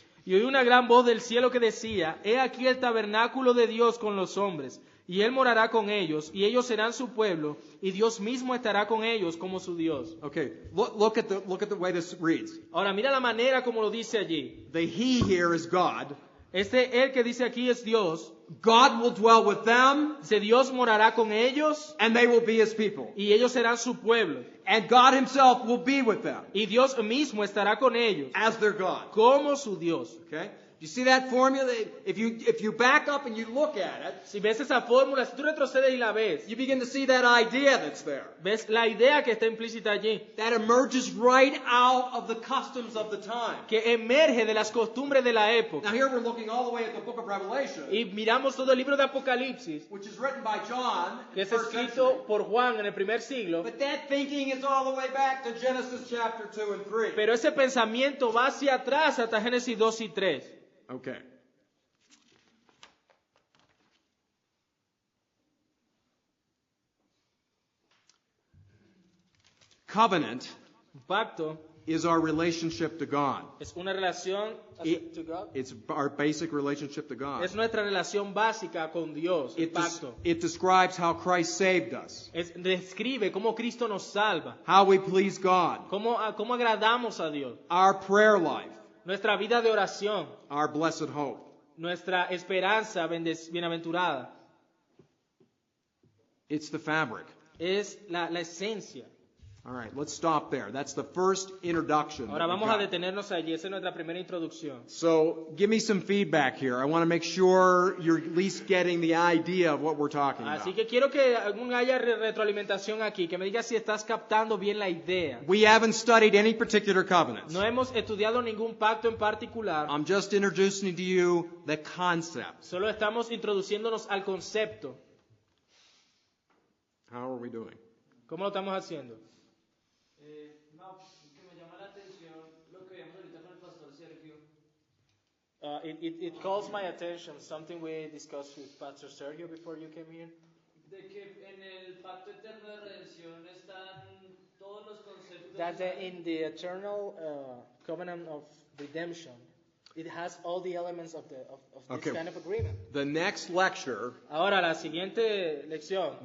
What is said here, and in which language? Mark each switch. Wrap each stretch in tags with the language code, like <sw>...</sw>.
<es>Y oí una gran voz del cielo que decía, he aquí el tabernáculo de Dios con los hombres, y Él morará con ellos, y ellos serán su pueblo, y Dios mismo estará con ellos como su Dios.</es> <en>Okay, look at the way this reads.</en> <es>Ahora mira la manera como lo dice allí.</es> <en>The He here is God.</en> <es>Él que dice aquí es Dios.</es> <en>God will dwell with them,</en> <es>Dice Dios morará con ellos,</es> <en>and they will be His people.</en> <es>y ellos serán su pueblo.</es> <en>And God Himself will be with them</en> <es>Y Dios mismo estará con ellos,</es> <en>as their God.</en> <es>como su Dios.</es> <en>Okay? You see that formula? If you back up and you look at it,</en> <es>Si ves esa fórmula, si tú retrocedes y la ves,</es> <en>you begin to see that idea that's there.</en> <es>ves la idea que está implícita allí,</es> <en>That emerges right out of the customs of the time.</en> <es>que emerge de las costumbres de la época.</es> <en>Now here we're looking all the way at the book of Revelation,</en> <es>Y miramos todo el libro de Apocalipsis,</es> <en>which is written by John</en> <es>que</es> <en>in</en> <es>es</es> <en>the first</en> <es>escrito</es> <en>century.</en> <es>por Juan en el primer siglo,</es> <en>But that thinking is all the way back to Genesis chapter 2 and 3.</en> <es>pero ese pensamiento va hacia atrás hasta Génesis 2 y 3.</es> <en>Okay. Covenant</en> <es>Pacto</es> <en>is our relationship to God.</en> <es>es una relación</es> <en>to God. It's our basic relationship to God.</en> <es>Es nuestra relación básica con Dios, el</es> <en>It,</en> <es>pacto.</es> <en>it describes how Christ saved us,</en> <es>Describe cómo Cristo nos salva,</es> <en>how we please God,</en> <es>cómo agradamos a Dios,</es> <en>our prayer life,</en> <es>nuestra vida de oración,</es> <en>our blessed hope.</en> <es>nuestra esperanza bienaventurada.</es> <en>It's the fabric.</en> <es>es la esencia.</es> <en>All right, let's stop there. That's the first introduction.</en> <es>Ahora</es> <en>that we</en> <es>vamos a</es> <en>got.</en> <es>detenernos allí. Esa es nuestra primera introducción.</es> <en>So give me some feedback here. I want to make sure you're at least getting the idea of what we're talking</en> <es>Así</es> <en>about.</en> <es>que quiero que haya retroalimentación aquí, que me digas si estás captando bien la idea.</es> <en>We haven't studied any particular covenants.</en> <es>No hemos estudiado ningún pacto en particular,</es> <en>I'm just introducing to you the concept.</en> <es>solo estamos introduciéndonos al concepto.</es> <en>How are we doing?</en> <es>¿Cómo lo estamos haciendo? No, que me llama la atención lo que vimos ahorita con el pastor Sergio.</es> <en>It calls my attention, something we discussed with Pastor Sergio before you came here.</en> <es>De que en el pacto eterno de redención están todos los conceptos.</es> <en>That in the eternal covenant of redemption, it has all the elements of this Okay. kind of agreement. The next lecture,</en> <es>Ahora, la siguiente lección,</es>